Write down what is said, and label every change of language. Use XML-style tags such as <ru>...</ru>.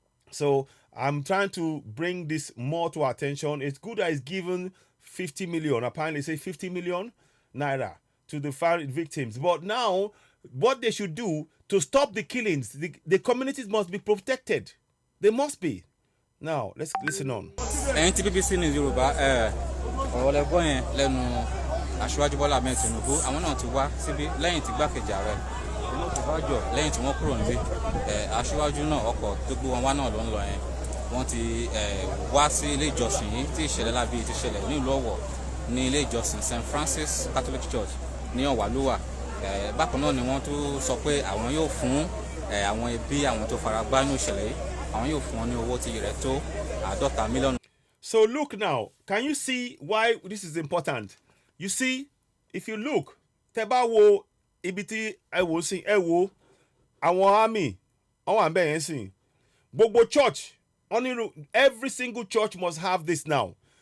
<en>So I'm trying to bring this more to our attention. It's good that it's given 50 million, apparently say 50 million naira to the victims. But now, what they should do to stop the killings, the communities must be protected. They must be. Now, let's listen on.</en> <yo>BBC News Yorùbá ọ̀rọ̀ lẹ́gbọ́n yẹn lẹ́nu Aṣíwájú Bọ́lá Ahmed Tinubu àwọn náà ti wá síbí lẹ́yìn tí gbákejì ààrẹ Ọ̀nàdìbàjọ lẹ́yìn tí wọ́n kúrò níbí Aṣíwájú náà ọkọ̀ tó gbé wọn wá náà ló ń lọ yẹn wọ́n ti wá sí ilé ìjọsìn yìí tí ìṣẹ̀lẹ̀ lábí ti ṣẹlẹ̀ ní ìlú Ọ̀wọ̀ ní ilé ìjọsìn St Francis Catholic Church ní Ọ̀wàlúwà bákan náà ni wọ́n tún sọ pé àwọn yóò fún àwọn ẹbí àwọn tó fara gbá ní ìṣẹ̀lẹ̀ yìí àwọn yóò fún wọn ní owó tí rẹ̀ tó 50 mílíọ̀nù.</yo> <en>So look now, can you see why this is important? You see, if you look,</en> <yo>teba wo ibiti ewo sin ewo àwọn army àwọn ambe yẹn sin gbogbo</yo> <en>church every single church must have this now.</en>